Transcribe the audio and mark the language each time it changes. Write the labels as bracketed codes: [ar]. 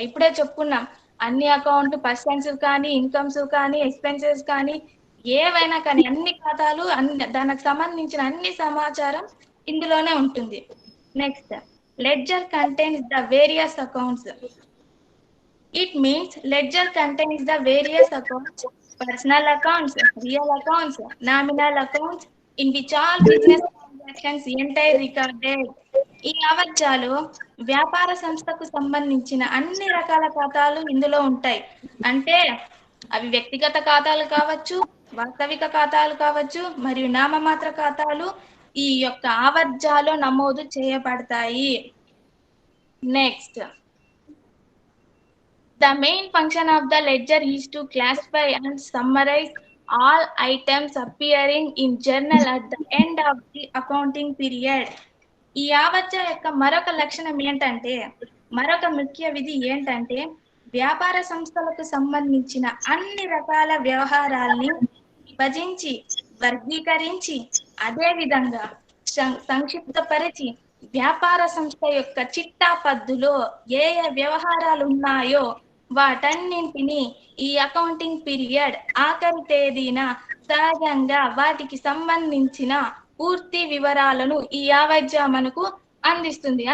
[te] ఇప్పుడే చెప్పుకున్నాం, అన్ని అకౌంట్ పర్సన్స్ కానీ, ఇన్కమ్స్ కానీ, ఎక్స్పెన్సెస్ కానీ, ఏవైనా కానీ అన్ని ఖాతాలు, దానికి సంబంధించిన అన్ని సమాచారం ఇందులోనే ఉంటుంది. [en] Next, ledger contains the various accounts. It means ledger contains the various accounts, personal accounts, real accounts, nominal accounts, in which all business transactions entire recorded. [te] ఈ ఆవర్జాలు వ్యాపార సంస్థకు సంబంధించిన అన్ని రకాల ఖాతాలు ఇందులో ఉంటాయి. అంటే అవి వ్యక్తిగత ఖాతాలు కావచ్చు, వాస్తవిక ఖాతాలు కావచ్చు, మరియు నామమాత్ర ఖాతాలు ఈ యొక్క ఆవర్జాలో నమోదు చేయబడతాయి. [en] Next, the main function of the ledger is to classify and summarize all items appearing in journal at the end of the accounting period. [te] ఈ ఆవర్జ యొక్క మరొక లక్షణం ఏంటంటే, మరొక ముఖ్య విధి ఏంటంటే, వ్యాపార సంస్థలకు సంబంధించిన అన్ని రకాల వ్యవహారాల్ని విభజించి, వర్గీకరించి, అదే విధంగా సంక్షిప్తపరిచి వ్యాపార సంస్థ యొక్క చిట్టా పద్దులో ఏ వ్యవహారాలు ఉన్నాయో వాటన్నింటినీ ఈ అకౌంటింగ్ పీరియడ్ ఆఖరి తేదీన సహజంగా వాటికి సంబంధించిన పూర్తి వివరాలను ఈ ఆవర్జ మనకు అందిస్తుంది.